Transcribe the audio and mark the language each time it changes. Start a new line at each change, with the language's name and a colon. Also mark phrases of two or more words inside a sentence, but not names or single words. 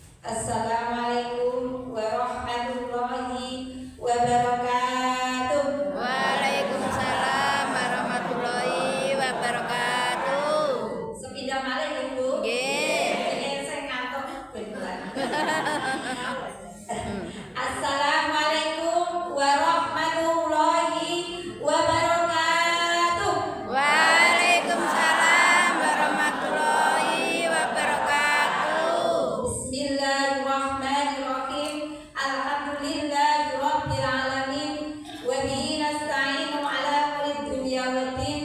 Arabic: السلام عليكم ورحمة الله وبركاته. وعليكم السلام ورحمة الله وبركاته.
Javanese: Sepindah malih Ibu. Nggih.
Indonesian: Ini saya ngantuk beneran.
Arabic: السلام عليكم ورحمة الله وبركاته. وعليكم السلام ورحمة الله وبركاته. بسم الله الرحمن الرحيم. الحمد لله رب العالمين وبه نستعين على أمور الدنيا والدين.